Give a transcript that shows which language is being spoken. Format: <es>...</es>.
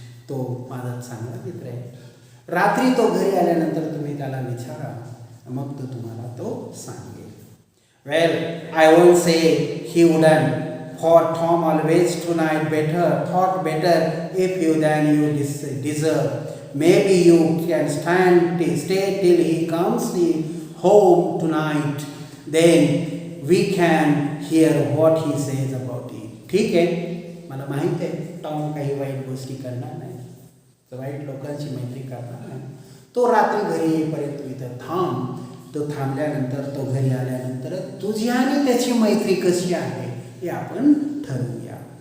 <mr>तो माझा चांगला मित्र आहे. रात्री तो घरी आल्यानंतर तुम्ही त्याला विचारा, मग तो तुम्हाला तो सांगेल.</mr> <en>Well, I won't say he wouldn't, for Tom always thought better if you than you deserve. Maybe you can stay till he comes home tonight. Then we can hear what he says about it.</en> <mr>ठीक आहे, मला माहित आहे Tom काही वाईट गोष्टी करणार नाही, वाईट लोकांची मैत्री करणार नाही. तो रात्री घरी येईपर्यंत इथं थांब. तो थांबल्यानंतर, तो घरी आल्यानंतर तुझी आणि त्याची मैत्री कशी आहे हे आपण ठरवूया.</mr>